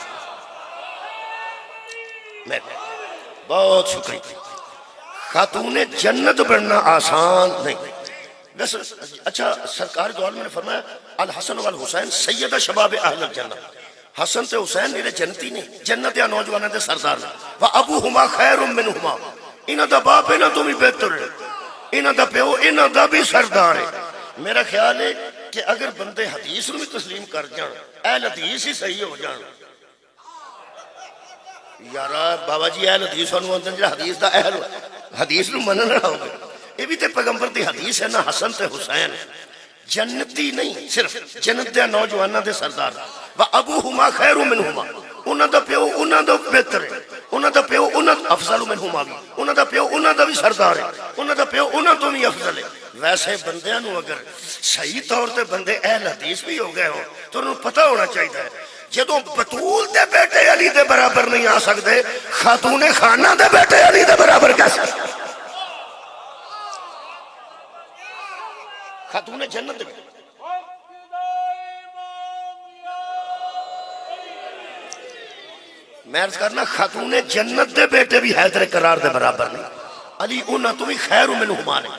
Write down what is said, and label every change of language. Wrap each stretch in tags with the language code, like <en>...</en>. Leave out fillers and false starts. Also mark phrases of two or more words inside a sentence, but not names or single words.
<ur>بہت شکریہ، خاتون جنت بننا آسان نہیں۔ بس اچھا سرکار دو عالم نے فرمایا</ur> <ar>الحسن والحسین سید شباب اہل الجنہ،</ar> <pa>حسن تے حسین میرے جنتی نہیں، جنت یا نوجوانوں دے سردار نے،</pa> <ar>وَأَبُوهُمَا خَيْرٌ مِّنْهُمَا،</ar> <pa>انہاں دا باپ انہاں تو بھی بہتر ہے، انہاں دا پیو انہاں دا بھی سردار ہے۔ میرا خیال ہے کہ اگر بندے حدیث میں تسلیم کر جان، اہل حدیث ہی صحیح ہو جان، یارا بابا جی اہل حدیث ہونے ہوتے ہیں جو حدیث دا اہل حدیث نو مننا ہو گئے، یہ بھی تے پیغمبر دی حدیث ہے نا، حسن تے حسین جنتی نہیں صرف جنت دے نوجوانہ دے سردار،</pa> <ar>وَأَبُوهُمَا خَيْرٌ مِّنْهُمَا،</ar> <pa>انہاں دا پیو انہاں دا بہتر ہے، انہاں دا پیو انہاں</pa> <ar>افضل منہما</ar> <pa>بھی، انہاں دا پیو انہاں دا بھی سردار ہے، انہاں دا پیو انہاں تو بھی افضل ہے۔ ویسے بندیاں نو اگر صحیح طور تے بندے اہل حدیث بھی ہو گئے ہو تو انہوں پتہ ہونا چاہیے جدوں بطول دے بیٹے علی دے برابر نہیں آ سکتے، خاتون خانہ دے بیٹے علی دے برابر کیسے؟ خاتون جنت دے بیٹے میں عرض کرنا خاتون جنت دے بیٹے بھی حیدر قرار دے برابر نہیں، علی انہاں تو بھی</pa> <ar>خیر منہما</ar> <pa>نے۔</pa>